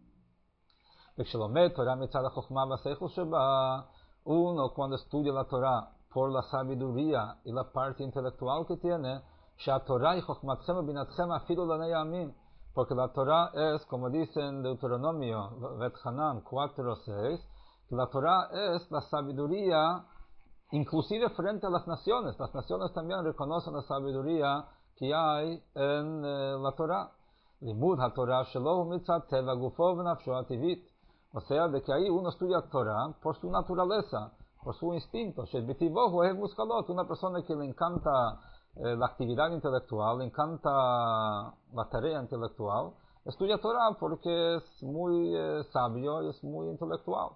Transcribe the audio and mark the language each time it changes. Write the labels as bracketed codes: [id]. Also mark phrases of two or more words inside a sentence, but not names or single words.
[es] Uno cuando estudia la Torah por la sabiduría y la parte intelectual que tiene, porque la Torah es, como dice en Deuteronomio, Vetchanan 4:6, que la Torah es la sabiduría, inclusive frente a las naciones. Las naciones también reconocen la sabiduría que hay en la Torah. [he] לימוד התורה שלא מצד טבע גופו ונפשו הטבעית. [es] O sea, de que ahí uno estudia Torah por su naturaleza, por su instinto. [he] שבטבעו אוהב מושכלות, [es] una persona que le encanta la actividad intelectual, le encanta la tarea intelectual, estudia Torah porque es muy sabio y es muy intelectual.